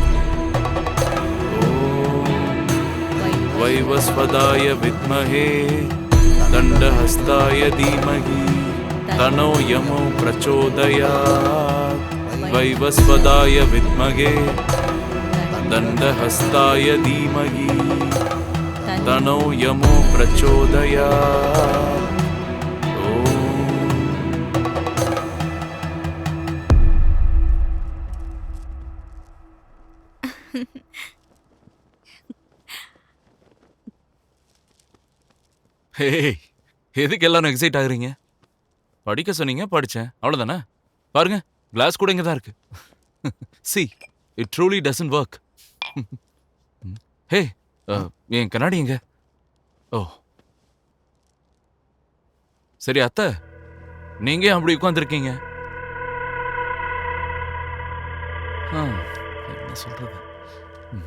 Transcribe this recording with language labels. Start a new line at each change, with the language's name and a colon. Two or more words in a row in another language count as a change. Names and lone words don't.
Sanskrit: ॐ वैवस्वदाय विद्महे दण्डहस्ताय धीमहि तनो यमो प्रचोदयात्। वैवस्वदाय विद्महे दण्डहस्ताय धीमहि तनो यमो प्रचोदयात्।
Tamil: ओम। ஹே, எதுக்கு எல்லாரும் எக்ஸைட் ஆகுறீங்க? படிக்க சொன்னீங்க, படிச்சேன், அவ்வளவுதானே. பாருங்க, கிளாஸ் கூட இங்க தான் இருக்கு.
English: See, it truly doesn't work.
Tamil: ஹே, என் கண்ணாடி எங்க? ஓ, சரி அத்தை, நீங்க ஏன் அப்படி உட்கார்ந்திருக்கீங்க? என்ன சொல்றது? ம்.